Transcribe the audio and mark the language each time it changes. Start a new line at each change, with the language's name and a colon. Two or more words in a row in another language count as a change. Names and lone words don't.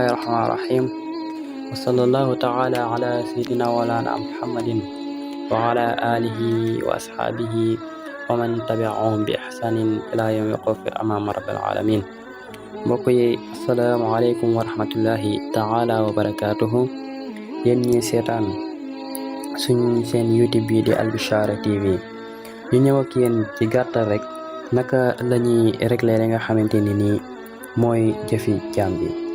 Arabic: الرحمن الرحيم وصلى الله تعالى على سيدنا مولانا محمد وعلى آله وأصحابه ومن تبعهم بإحسان إلى يوم الوقوف أمام رب العالمين.
Wolof: mbokk yi
Arabic: السلام عليكم ورحمة الله تعالى وبركاته.
Wolof: yéen ñi seetaan suñ seen YouTube bi di Al Bichara TV ñu ñëw ak yéen ci gàttal rek naka lañuy régler li nga xamante ni nii mooy jëfi jaam bi.